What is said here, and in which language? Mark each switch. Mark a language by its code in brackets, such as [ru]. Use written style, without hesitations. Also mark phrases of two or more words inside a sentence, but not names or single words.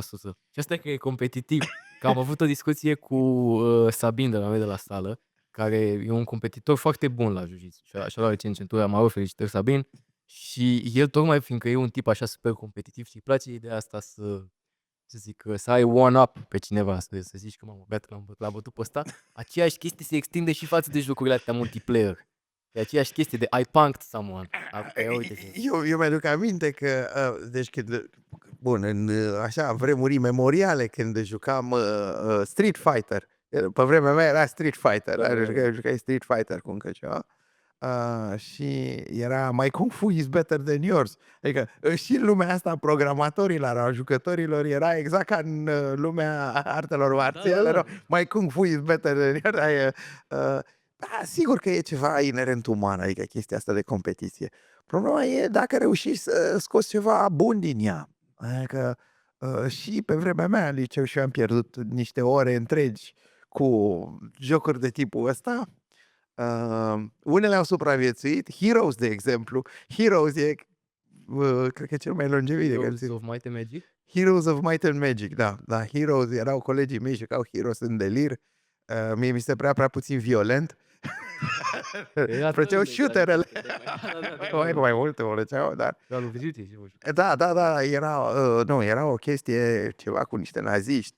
[ro] Și asta e că e competitiv. Că am avut o discuție cu Sabin de la noi de la sală, care e un competitor foarte bun la jiu-jitsu. Și-a luat recent centura maro, felicitări Sabin. Și el tocmai fiindcă e un tip așa super competitiv și îi place ideea asta să ai one-up pe cineva, să zici că mamă, beată l-a bătut pe ăsta, aceeași chestie se extinde și față de jocurile astea multiplayer. E aceeași chestie de [en] I punked someone. [ro] Eu mi-aduc aminte că, deci când, bun, în așa vremuri memoriale, când jucam Street Fighter, pe vremea mea era Street Fighter, jucai Street Fighter cu încă ceva, și era [en] My Kung Fu is better than yours. [ro] Adică și în lumea asta a programatorilor, a jucătorilor, era exact ca în lumea artelor marțiale, da. [en] My Kung Fu is better than yours. [ro] Da, sigur că e ceva inerent uman, adică chestia asta de competiție. Problema e dacă reușești să scoți ceva bun din ea. Adică și pe vremea mea în liceu și eu am pierdut niște ore întregi cu jocuri de tipul ăsta. Unele au supraviețuit, Heroes, de exemplu. Heroes e, cred că cel mai longeviv. Heroes of Might and Magic? Heroes of Might and Magic, da. Heroes, erau colegii mei, jucau Heroes în delir. Mie mi se prea puțin violent. Făceau shooterele. Mai multe mă lăceau, dar... Da, era o chestie, ceva cu niște naziști.